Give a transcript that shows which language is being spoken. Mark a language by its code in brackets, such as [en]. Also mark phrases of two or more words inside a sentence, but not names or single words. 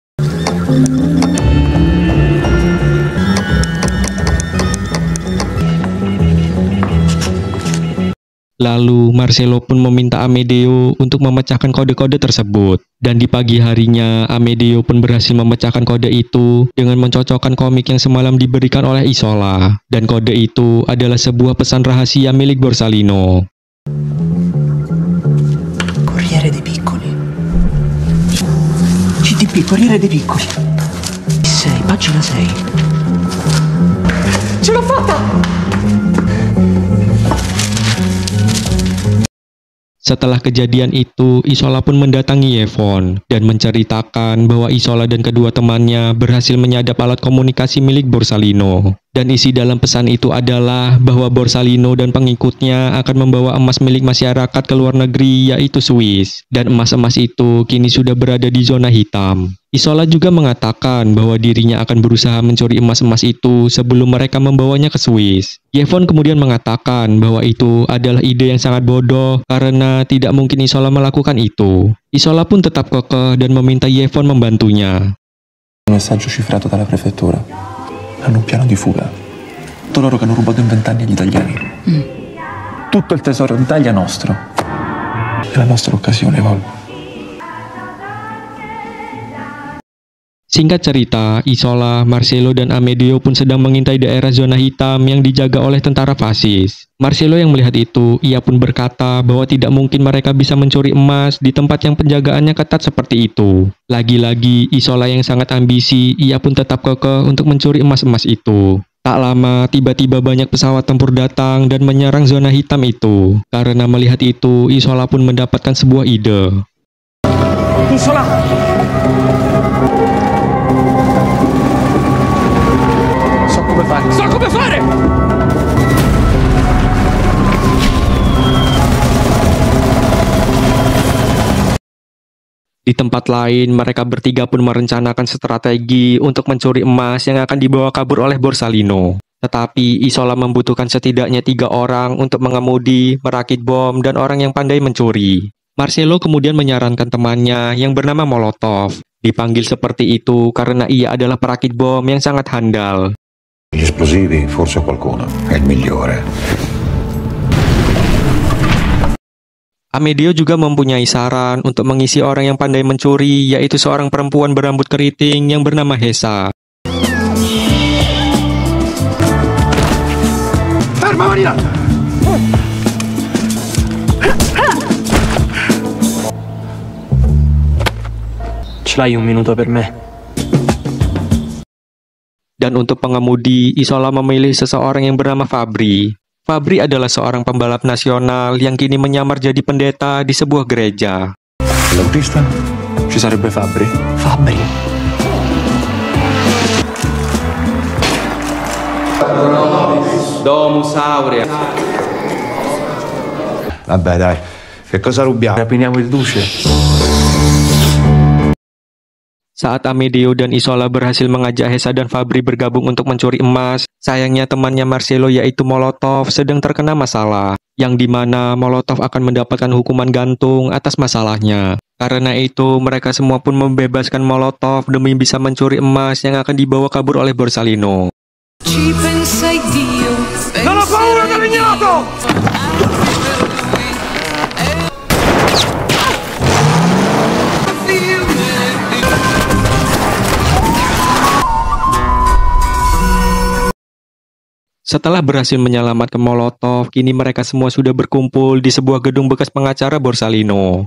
[id] Lalu Marcello pun meminta Amedeo untuk memecahkan kode-kode tersebut. Dan di pagi harinya, Amedeo pun berhasil memecahkan kode itu dengan mencocokkan komik yang semalam diberikan oleh Isola. Dan kode itu adalah sebuah pesan rahasia milik Borsalino. [it] Corriere di Piccolo. Il Corriere dei Piccoli. 6, pagina 6. Ce l'ho fatta! [id] Setelah kejadian itu, Isola pun mendatangi Yevon dan menceritakan bahwa Isola dan kedua temannya berhasil menyadap alat komunikasi milik Borsalino. Dan isi dalam pesan itu adalah bahwa Borsalino dan pengikutnya akan membawa emas milik masyarakat ke luar negeri, yaitu Swiss. Dan emas-emas itu kini sudah berada di zona hitam. Isola juga mengatakan bahwa dirinya akan berusaha mencuri emas-emas itu sebelum mereka membawanya ke Swiss. Yevon kemudian mengatakan bahwa itu adalah ide yang sangat bodoh karena tidak mungkin Isola melakukan itu. Isola pun tetap kekeh dan meminta Yevon membantunya. [it] Un messaggio cifrato dalla prefettura. Hanno un piano di fuga. Tutto loro che hanno rubato in 20 anni agli italiani. Tutto il tesoro d'Italia è nostro. È la nostra occasione, Vol. [id] Singkat cerita, Isola, Marcelo, dan Amedeo pun sedang mengintai daerah zona hitam yang dijaga oleh tentara fasis. Marcelo yang melihat itu, ia pun berkata bahwa tidak mungkin mereka bisa mencuri emas di tempat yang penjagaannya ketat seperti itu. Lagi-lagi, Isola yang sangat ambisi, ia pun tetap kekeh untuk mencuri emas-emas itu. Tak lama, tiba-tiba banyak pesawat tempur datang dan menyerang zona hitam itu. Karena melihat itu, Isola pun mendapatkan sebuah ide. [it] Isola! So come fare! [id] Di tempat lain, mereka bertiga pun merencanakan strategi untuk mencuri emas yang akan dibawa kabur oleh Borsalino. Tetapi Isola membutuhkan setidaknya 3 orang untuk mengemudi, merakit bom, dan orang yang pandai mencuri. Marcelo kemudian menyarankan temannya yang bernama Molotov. Dipanggil seperti itu karena ia adalah perakit bom yang sangat handal. [it] Gli esplosivi, forse qualcuno. È il migliore. [id] Amedeo juga mempunyai saran untuk mengisi orang yang pandai mencuri, yaitu seorang perempuan berambut keriting yang bernama Hesa. [it] Ferma, Marina! Ce l'hai un minuto per me? [id] Dan untuk pengemudi, Isola memilih seseorang yang bernama Fabri. Fabri adalah seorang pembalap nasional yang kini menyamar jadi pendeta di sebuah gereja. [it] L'autista? Ci sarebbe Fabri? Fabri? Domus Aurea. Vabbè, dai. Che cosa rubiamo? Rapiniamo il duce. [id] Saat Amedeo dan Isola berhasil mengajak Hesa dan Fabri bergabung untuk mencuri emas, sayangnya temannya Marcelo yaitu Molotov sedang terkena masalah, yang dimana Molotov akan mendapatkan hukuman gantung atas masalahnya. Karena itu, mereka semua pun membebaskan Molotov demi bisa mencuri emas yang akan dibawa kabur oleh Borsalino. [it] Non ho paura dell'ignoto! [id] Setelah berhasil menyelamatkan Molotov, kini mereka semua sudah berkumpul di sebuah gedung bekas pengacara Borsalino.